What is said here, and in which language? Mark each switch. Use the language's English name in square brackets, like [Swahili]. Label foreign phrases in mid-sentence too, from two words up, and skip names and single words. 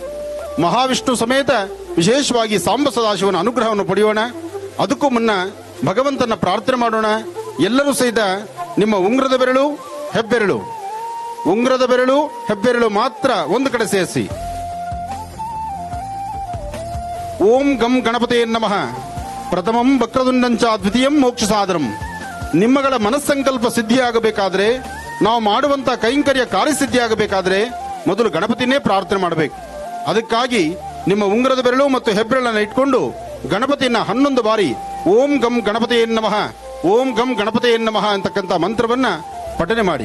[Kannada] ಮಹಾವಿಷ್ಣು ಸಮೇತ ವಿಶೇಷವಾಗಿ ಸಾಂಬ ಸದಾಶಿವನ ಅನುಗ್ರಹವನ್ನು ಪಡೆಯೋಣ. ಅದಕ್ಕೂ ಮುನ್ನ ಭಗವಂತನ ಪ್ರಾರ್ಥನೆ ಮಾಡೋಣ. ಎಲ್ಲರೂ ಸಹಿತ ನಿಮ್ಮ ಉಂಗ್ರದ ಬೆರಳು, ಹೆಬ್ಬೆರಳು, ಉಂಗ್ರದ ಬೆರಳು, ಹೆಬ್ಬೆರಳು ಮಾತ್ರ ಒಂದು ಕಡೆ ಸೇರಿಸಿ. [Sanskrit] ಓಂ ಗಂ ಗಣಪತೇ ನಮಃ. ಪ್ರಥಮಂ ವಕ್ರದುಂಡಂಚ ದ್ವಿತೀಯಂ ಮೋಕ್ಷ ಸಾಧನಂ. [Kannada] ನಿಮ್ಮಗಳ ಮನಸ್ಸಂಕಲ್ಪ ಸಿದ್ಧಿಯಾಗಬೇಕಾದ್ರೆ, ನಾವು ಮಾಡುವಂತ ಕೈಂಕರ್ಯ ಕಾರ್ಯಸಿದ್ಧಿಯಾಗಬೇಕಾದ್ರೆ ಮೊದಲು ಗಣಪತಿನೇ ಪ್ರಾರ್ಥನೆ ಮಾಡಬೇಕು. ಅದಕ್ಕಾಗಿ ನಿಮ್ಮ ಉಂಗ್ರದ ಬೆರಳು ಮತ್ತು ಹೆಬ್ಬೆರಳನ್ನು ಇಟ್ಕೊಂಡು ಗಣಪತಿಯನ್ನ 11 ಬಾರಿ [Sanskrit] ಓಂ ಗಂ ಗಣಪತೇ ನಮಃ, ಓಂ ಗಂ ಗಣಪತೇ ನಮಃ [Kannada] ಅಂತಕ್ಕಂಥ ಮಂತ್ರವನ್ನ ಪಠನೆ ಮಾಡಿ.